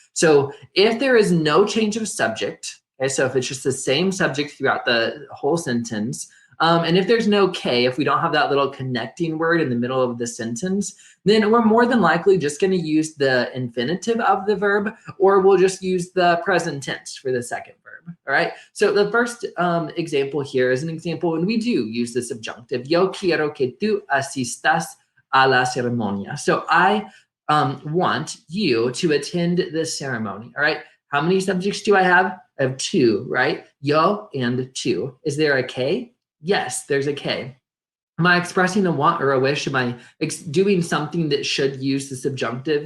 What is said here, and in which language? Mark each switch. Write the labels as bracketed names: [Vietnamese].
[English] So if there is no change of subject, okay, so if it's just the same subject throughout the whole sentence, and if there's no K, if we don't have that little connecting word in the middle of the sentence, then we're more than likely just going to use the infinitive of the verb, or we'll just use the present tense for the second verb, all right? So the first example here is an example when we do use the subjunctive. [Spanish] Yo quiero que tú asistas a la ceremonia. [English] So I want you to attend the ceremony, all right? How many subjects do I have? I have two, right? Yo and two. Is there a K? Yes, there's a K. Am I expressing a want or a wish? Am I doing something that should use the subjunctive?